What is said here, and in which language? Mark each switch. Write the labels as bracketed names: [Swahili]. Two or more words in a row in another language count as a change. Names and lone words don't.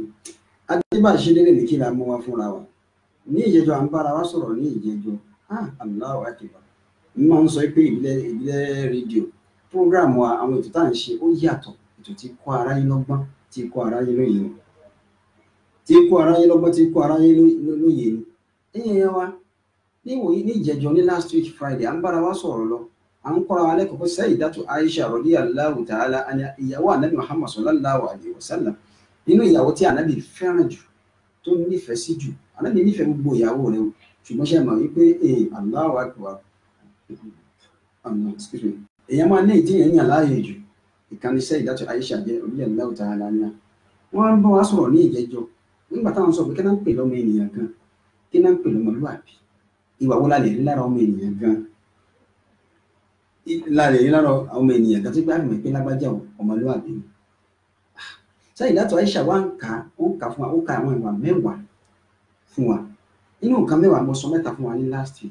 [Yoruba] adébáṣe lérè ní kí la mú wá fúnra wa ní ìjẹjọ à ń bára wa sọ̀rọ̀ ní ìjẹjọ [Arabic] الله أكبر [Yoruba] mi máa ń sọ pé ìbílẹ̀ [English] rédíò program [Yoruba] wa àwọn ètò tá à ń ṣe ó yàtọ̀ ètò tí kọ́ aráyé lọ́gbọ́n tí kọ́ aráyé lóye ni tí kó aráyé lọ́gbọ́n tí kó aráyé lóye ni ẹ̀yìn wa ní ìjẹjọ ní [English] last week Friday [Yoruba] à ń bára wa sọ̀rọ̀ lọ à ń kọ́ra wa lẹ́kọ̀ọ́ pé [Arabic] السيدة عائشة رضي الله تعالى عنها [Yoruba] ìyàwó ànábì Muhammad [Arabic] صلى الله عليه وسلم [Yoruba] nínú ìyàwó tí ànábì fẹ́ràn jù tó nífẹ̀ẹ́ sí jù ànábì nífẹ̀ẹ́ gbogbo ìyàwó rẹ̀ ṣùgbọ́n ṣe mọ̀ wípé [Arabic] الله أكبر [Yoruba] èèyàn máa ní ìdíyẹn yàn láàyè jù ìkànnì Sayyidatu Aisha jẹ́ [Arabic] رضي الله تعالى عنها [Yoruba] wọ́n ń bá wa sọ̀rọ̀ ní ìjẹjọ nígbà táwọn sọ pé kí náà ń pè lọ́mọ ènìyàn gan kí náà ń pè lọ́mọlúwàbí ìwà wo la lè rí lára ọmọ ènìyàn gan ọmọ ènìyàn gan tó gbá àmì pé lágbájá ọmọlúwàbí ni. Sayyidatu Aisha wa ń kà fún wa ó ka àwọn ìwà mẹ́wàá fún wa nínú nǹkan mẹ́wàá mo sọ mẹ́ta fún wa ní [English] last week.